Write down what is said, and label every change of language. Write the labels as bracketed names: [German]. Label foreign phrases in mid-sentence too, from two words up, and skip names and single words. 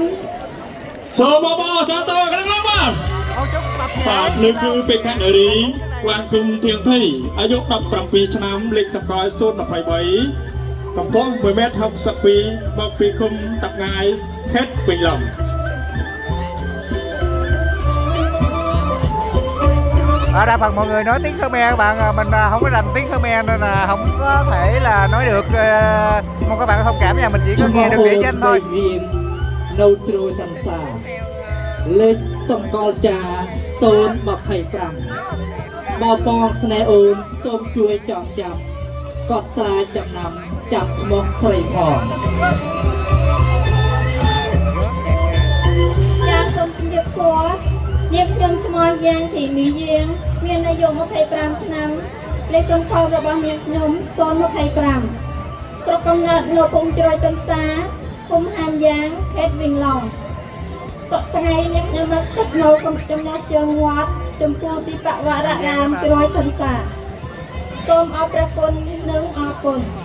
[Khmer] សូមអបអរសាទរខ្លាំងណាស់បាទនេះគឺបេក្ខនារីវាងគុំធៀងថៃអាយុ17ឆ្នាំលេខសម្គាល់023កំពង់1ម៉ែត្រ62មកពីឃុំតាប់ងាយខេត្តវិញឡំ [Vietnamese] Ở đa phần mọi người nói tiếng Khmer các bạn, mình không có rành tiếng Khmer nên là không có thể là nói được. Mong các bạn thông cảm nha, mình chỉ có nghe được địa danh thôi. [Khmer] នៅត្រួយតាន់សាលេខសម្គាល់ចា025មកបងស្នេហ៍អូនសូមជួយចងចាំកត់ត្រាចំណាំចាប់ឈ្មោះស្រីផង ចាសូមជម្រាបសួរនាងខ្ញុំឈ្មោះយ៉ាងធីមីយាងមានអាយុ25ឆ្នាំលេខសម្គាល់របស់នាងខ្ញុំ025ស្រុកកំណើតនៅភូមិជ្រោយតាន់សាឃុំហានយ៉ាងខេត្តវិញឡុងសប្តាហ៍ថ្ងៃនាងខ្ញុំមកស្ថិតនៅចំណោះជើងវត្តចំពោះទីបវររាមជ្រោយតាន់សាសូមអរព្រះគុណនិងអរគុណ